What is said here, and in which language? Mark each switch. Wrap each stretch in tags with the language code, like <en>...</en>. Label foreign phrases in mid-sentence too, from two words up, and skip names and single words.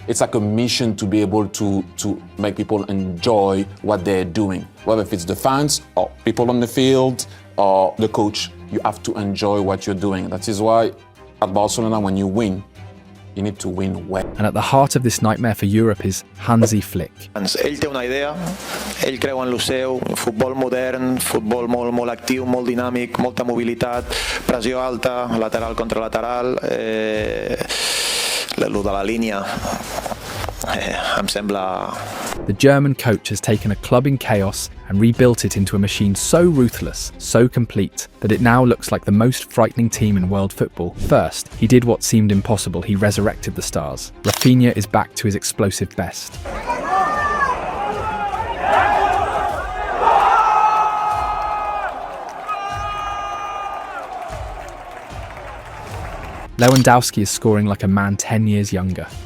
<en>It's like a mission to be able to make people enjoy what they're doing. Whether if it's the fans or people on the field or the coach, you have to enjoy what you're doing. That is why at Barcelona, when you win, you need to win well. And at the heart of this nightmare for Europe is Hansi Flick.</en> <ca>Ell té una idea, ell creu en lo seu, futbol modern, futbol molt actiu, molt dinàmic, molta mobilitat, pressió alta, lateral contra lateral, lo de la línia, em sembla...</ca> <en>The German coach has taken a club in chaos and rebuilt it into a machine so ruthless, so complete, that it now looks like the most frightening team in world football. First, he did what seemed impossible. He resurrected the stars. Rafinha is back to his explosive best. Lewandowski is scoring like a man 10 years younger.</en>